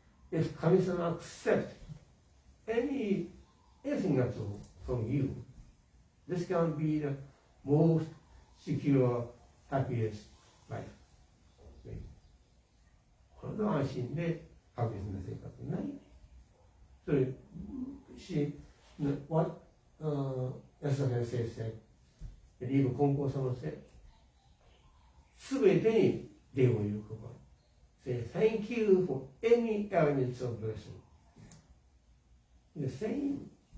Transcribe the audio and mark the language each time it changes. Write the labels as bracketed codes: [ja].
[en] If 神様 accept anything at all from you, this can be the most secure, happiest life. [ja] これほど安心でハッピーな生活ない。 [en] それし、what Edna Sensei said, and even Konko様 said, [ja] すべてに礼を言うこと。 [en] Say thank you for any elements of blessing. The same.